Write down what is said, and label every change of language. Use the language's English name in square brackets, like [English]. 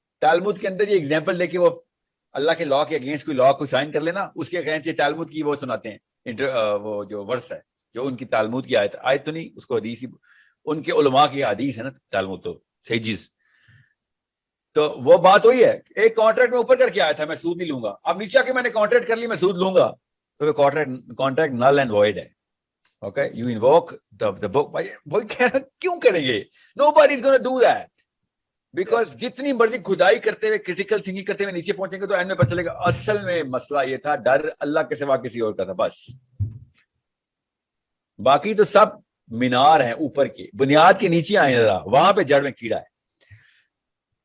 [Urdu] تالمود کے اندر یہ ایگزامپل دے کے وہ اللہ کے لا کے اگینسٹ کوئی لا کو سائن کر لینا, اس کے اگینسٹ یہ تالمود کی وہ سناتے ہیں, وہ جو ورس ہے جو ان کی تالمود کی آیت تو نہیں, اس کو حدیث ہی, ان کے علماء کی حدیث ہے نا تالمود, تو صحیح چیز. تو وہ بات وہی ہے, ایک کانٹریکٹ میں اوپر کر کے آیا تھا میں سود نہیں لوں گا, اب نیچے کہ میں نے کانٹریکٹ کر لی میں سود لوں گا, تو وہ کانٹریکٹ نل اینڈ وائڈ ہے. [English] Okay, you invoke the book. [Urdu] کیوں کریں گے؟ [English] Nobody is going to do that. Because [Urdu] جتنی مرضی خدائی کرتے ہوئے کریٹیکل تھنکنگ کرتے ہوئے نیچے پہنچیں گے تو اینڈ میں پتہ چلے گا اصل میں مسئلہ یہ تھا, ڈر اللہ کے سوا کسی اور کا تھا بس. باقی تو سب مینار ہیں اوپر کے, بنیاد کے نیچے آئے ذرا, وہاں پہ جڑ میں کیڑا ہے.